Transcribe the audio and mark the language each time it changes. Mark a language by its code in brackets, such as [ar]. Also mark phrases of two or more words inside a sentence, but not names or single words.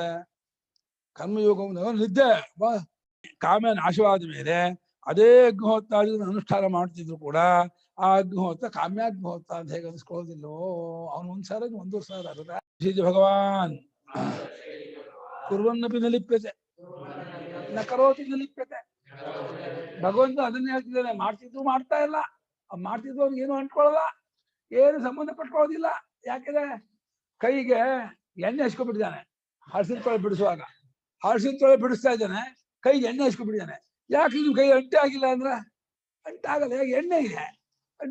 [kn] ಕರ್ಮಯೋಗವನ್ನು ನಿದ್ದೆ ಕಾಮ ನಾಶವಾದ ಮೇಲೆ ಅದೇ ಅಗ್ನಿಹೋತ್ರ ಅನುಷ್ಠಾನ ಮಾಡ್ತಿದ್ರು ಕೂಡ ಆ ಅಗ್ನಿಹೋತ್ರ ಕಾಮ್ಯಾಗ್ನಿಹೋತ್ರ ಅಂತ ಹೇಗೆ ಅನಿಸ್ಕೊಳ್ಳೋದಿಲ್ಲವೋ, ಅವನು 1 ಸಾವಿರ 1 ಸಾವಿರ ಆಗುತ್ತೆ. [sa] ಭಗವಾನ್ ಕುರ್ವನ್ನಪಿ ನ ಲಿಪ್ಯತೆ ನ ಕರೋತಿ ನ ಲಿಪ್ಯತೆ. [kn] ಭಗವಂತ ಅದನ್ನೇ ಹೇಳ್ತಿದ್ದಾನೆ, ಮಾಡ್ತಿದ್ರು ಮಾಡ್ತಾ ಇಲ್ಲ, ಮಾಡ್ತಿದ್ರು ಅವ್ನಿಗೆ ಏನು ಅಂಟ್ಕೊಳ್ಳಲ್ಲ, ಏನು ಸಂಬಂಧ ಪಟ್ಕೊಳ್ಳೋದಿಲ್ಲ. ಯಾಕೆಂದ್ರೆ ಕೈಗೆ ಎಣ್ಣೆ ಹಚ್ಕೊಂಡ್ಬಿಟ್ಟಿದ್ದಾನೆ, ಹಳಸಿನ ತೊಳೆ ಬಿಡಿಸುವಾಗ ಹಳಸಿನ ತೊಳೆ ಬಿಡಿಸ್ತಾ ಇದ್ದಾನೆ, ಕೈಗೆ ಎಣ್ಣೆ ಹಚ್ಕೊಂಡ್ಬಿಟ್ಟಿದ್ದಾನೆ. ಯಾಕೆ ನಿಮ್ ಕೈ ಅಂಟೆ ಆಗಿಲ್ಲ ಅಂದ್ರೆ ಅಂಟಾಗಲ್ಲ, ಹೇಗೆ ಎಣ್ಣೆ ಇದೆ ಅಂತ.